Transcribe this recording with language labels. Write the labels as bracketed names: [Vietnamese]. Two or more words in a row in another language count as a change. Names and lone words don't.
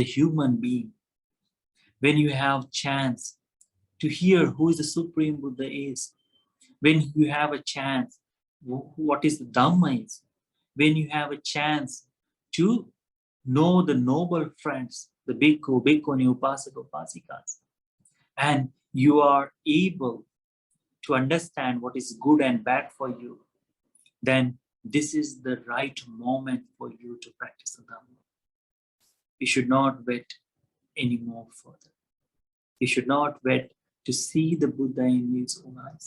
[English] human being, when you have chance to hear who the Supreme Buddha is, when you have a chance what is the Dhamma is, when you have a chance to know the noble friends, the [Pali] bhikkhu, bhikkhuni, upasaka, upasikas, [English] and you are able to understand what is good and bad for you, then this is the right moment for you to practice the Dhamma. You should not wait any more further. You should not wait to see the Buddha in his own eyes.